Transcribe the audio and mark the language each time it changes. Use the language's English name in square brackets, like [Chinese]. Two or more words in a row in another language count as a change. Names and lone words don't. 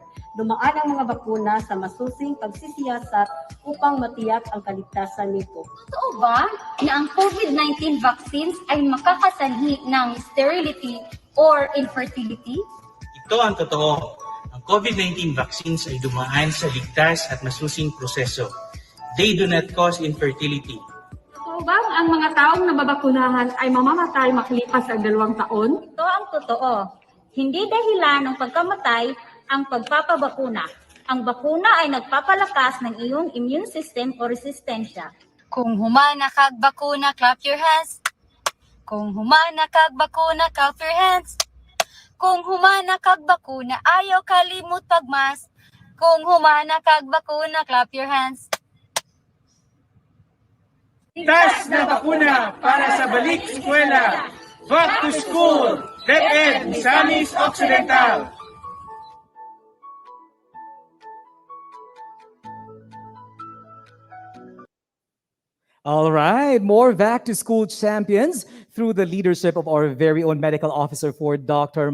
[Filipino] Dumaan ang mga bakuna sa masusing pagsisiyasat upang matiyak ang kaligtasan nito. Totoo ba na ang COVID-19 vaccines ay makakasanhi ng [English] sterility or infertility? [Filipino] Ito ang totoo. Ang COVID-19 vaccines ay dumaan sa ligtas at masusing proseso. [English] They do not cause infertility. [Filipino] Totoo ba ang mga taong nababakunahan ay mamamatay makalipas ang 2 taon? Ito ang totoo. Hindi dahilan ng pagkamatay ang pagpapabakuna. Ang bakuna ay nagpapalakas ng iyong [English] immune system [Filipino] o resistensya. [Hiligaynon] Kung humana kag bakuna, [English] clap your hands. [Hiligaynon] Kung humana kag bakuna, [English] clap your hands. [Hiligaynon] Kung humana kag bakuna, ayaw kalimot pagmas. Kung humana kag bakuna, [English] clap your hands. [Filipino] Tas na bakuna para sa balik eskwela. [English] Back to school, DepEd Misamis Occidental. All right, more back to school champions through the leadership of our very own medical officer for Dr.